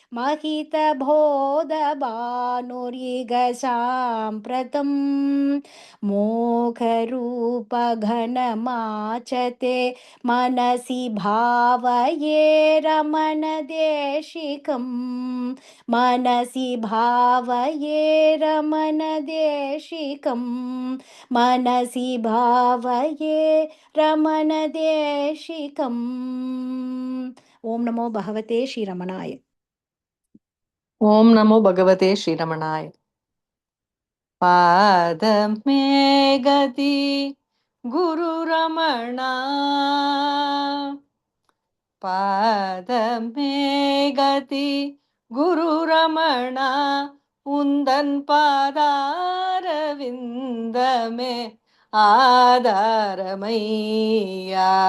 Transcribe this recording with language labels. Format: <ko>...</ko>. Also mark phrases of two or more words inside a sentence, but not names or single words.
<sa>महितबोधभानुरिगसाम्प्रतम् मोघरूपघनमाचते मनसि भावये रमणदेशिकम् मनसि भावये रमणदेशिकम् मनसि भावये रमणदेशिकम् ओम नमो भगवते श्रीरमणाय। ओम् नमो भगवते श्रीरमणाय.</sa> <ta>பாதமே கதி குரு ரமணா, பாதமே கதி குரு ரமணா, உந்தன் பாதாரவிந்தமே ஆதாரமையா.</ta>